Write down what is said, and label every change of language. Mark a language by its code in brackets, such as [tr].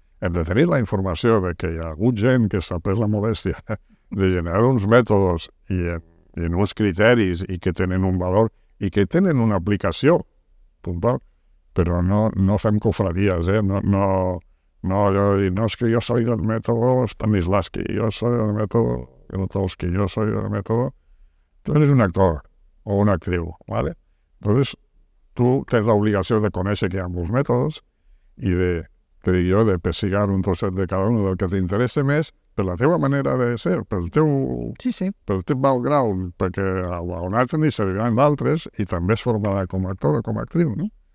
[ca] Hem de tenir la informació de que hi ha hagut gent que s'ha pres la molèstia de generar uns mètodes i en uns criteris i que tenen un valor i que tenen una aplicació puntual, però no fem cofradies, no allò de dir, no, és que jo [es] soy del método Stanislavski, yo soy del método Grotowski, yo soy del método... Tú eres un actor o una actriu, ¿vale? Entonces, [ca] tú tens l'obligació de conèixer que hi ha molts mètodes i te dic jo, de pessigar un trosset de cada un del que t'interessa més per la teva manera de ser, pel teu background, perquè a un altre ni serviran d'altres i també es formarà com a actor o com a actriu, no?